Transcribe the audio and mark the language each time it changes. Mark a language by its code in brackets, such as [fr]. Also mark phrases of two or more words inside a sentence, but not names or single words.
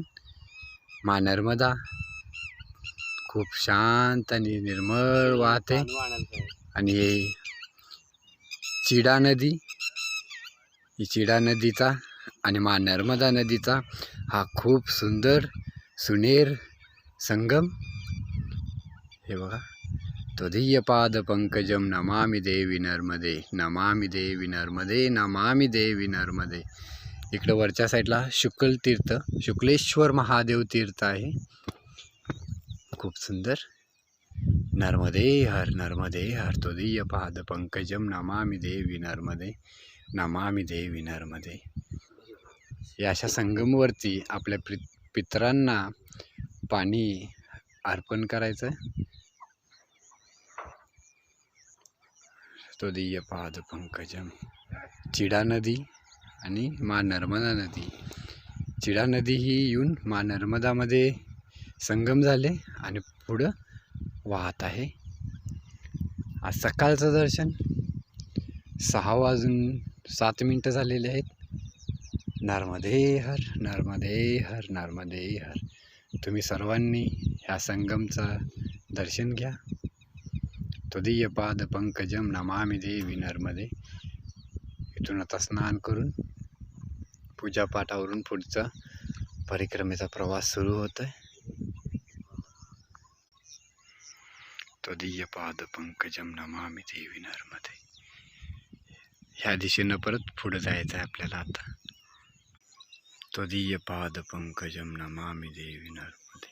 [mr] मा नर्मदा खूप शांत आणि निर्मळ वाहते आणि हे चिडा नदी, ही चिडा नदीचा आणि मा नर्मदा नदीचा हा खूप सुंदर सुनेर संगम। हे बघा, [sa] त्वदीय पाद पंकजम नमामि देवी नर्मदे, नमामि देवी नर्मदे, नमामि देवी नर्मदे। [mr] इकडं वरच्या साईडला शुक्लेश्वर महादेव तीर्थ आहे, खूप सुंदर। [sa] नर्मदे हर त्वदीय पाद पंकजम नमामि देवी नर्मदे, नमामि देवी नर्मदे। [mr] या अशा संगमवरती आपल्या पितरांना पाणी अर्पण करायचं। [sa] त्वदीय पाद पंकजम, [mr] चिडा नदी आणि मा नर्मदा नदी। चिडा नदी ही येऊन मा नर्मदामध्ये संगम झाले आणि पुढं वाहत आहे। आज सकाळचं दर्शन 6:07 झालेले आहेत। [sa] नर्मदे हर नर्मदे हर। [mr] तुम्ही सर्वांनी ह्या संगमचं दर्शन घ्या। [sa] त्वदीय पाद पंकजम नमामि देवी नर्मदे। [mr] इथून आता स्नान करून पूजापाठावरून पुढचा परिक्रमेचा प्रवास सुरू होत आहे। [sa] त्वदीय पाद पंकजम नमामि देवी नर्मदे। [mr] ह्या दिशेनं परत पुढे जायचं आहे आपल्याला आता। [sa] त्वदीय पाद पंकजम नमामि देवी नर्मदे।